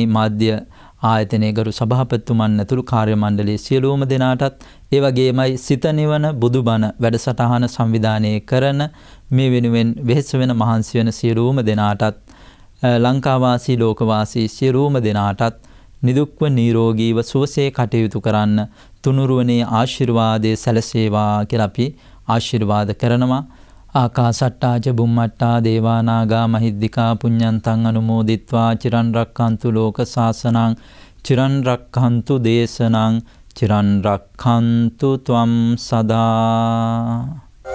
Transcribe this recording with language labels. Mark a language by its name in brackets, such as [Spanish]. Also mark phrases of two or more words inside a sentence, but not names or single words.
[Sinhala] මාධ්‍ය ආයතනයේ ගරු සභාපතිතුමන් ඇතුළු කාර්ය මණ්ඩලයේ සියලුම දෙනාටත් ඒ වගේමයි සිත නිවන බුදුබණ වැඩසටහන සංවිධානය කරන මේ වෙනුවෙන් වෙහෙස වෙන මහන්සි වෙන සියලුම දෙනාටත් ලංකාවාසී ලෝකවාසී සියලුම දෙනාටත් නිදුක්ව නිරෝගීව සුවසේ කටයුතු කරන්න තුනුරුවනේ ආශිර්වාදයේ සැලසේවා කියලා අපි ආශිර්වාද කරනවා. [Pali] ආකාසට්ටා ච බුම්මට්ටා දේවා නාග මහිද්దికා පුඤ්ඤන්තං අනුමෝදිත්වා චිරන් රක්ඛන්තු ලෝක සාසනං චිරන් රක්ඛන්තු දේශනං චිරන් රක්ඛන්තු ත්වම් සදා.